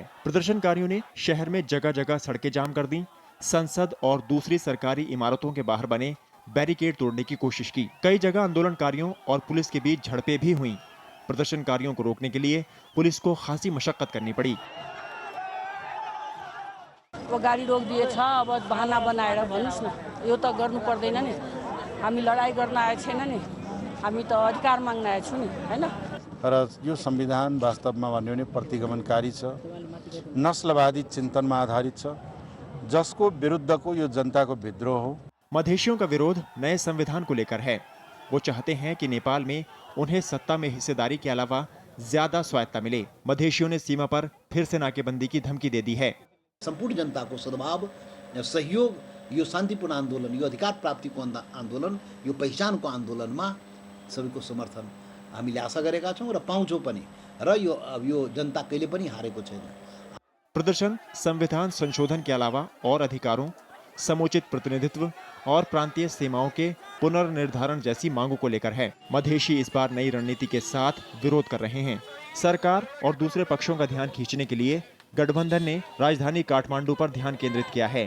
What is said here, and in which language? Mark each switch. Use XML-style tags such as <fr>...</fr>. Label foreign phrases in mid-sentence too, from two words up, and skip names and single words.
<hi>प्रदर्शनकारियों ने शहर में जगह जगह सड़कें जाम कर दी। संसद और दूसरी सरकारी इमारतों के बाहर बने बैरिकेड तोड़ने की कोशिश की। कई जगह आंदोलनकारियों और पुलिस के बीच झड़पें भी हुई। प्रदर्शनकारियों को रोकने के लिए पुलिस को खासी मशक्कत करनी पड़ी।</hi> <ne>वो गाडी रोक दिएछ, अब बहाना बनाएर भन्नुस् न, यो त गर्नु पर्दैन नि। हामी लडाई गर्न आएको छैन नि, हामी त अधिकार माग्न आएको छौँ नि, हैन। तर यो संविधान वास्तवमा भन्यो भने प्रतिगमनकारी छ, नस्लवादी चिन्तनमा आधारित छ, जसको विरुद्धको यो जनताको विद्रोह हो।</ne> <hi>मधेसियों का विरोध नए संविधान को लेकर है। वो चाहते हैं कि नेपाल में उन्हें सत्ता में हिस्सेदारी के अलावा ज्यादा स्वायत्ता मिले। मधेसियों ने सीमा पर फिर से नाकेबंदी की धमकी दे दी है।</hi> <ne>संपूर्ण जनताको सद्भाव, सहयोग, यो शान्तिपूर्ण आन्दोलन, यो अधिकार प्राप्तिको आन्दोलन, यो पहिचानको आन्दोलनमा सबैको समर्थन हामीले आशा गरेका छौं र पाउँछौं पनि, र यो जनता कहिले पनि हारेको छैन।</ne> <hi>प्रदर्शन संविधान संशोधन के अलावा और अधिकारों, समुचित प्रतिनिधित्व और प्रांतीय सीमाओं के पुनर्निर्धारण जैसी मांगों को लेकर है। मधेसी इस बार नई रणनीति के साथ विरोध कर रहे हैं। सरकार और दूसरे पक्षों का ध्यान खींचने के लिए गठबंधन ने राजधानी काठमांडू पर ध्यान केंद्रित किया है।</hi>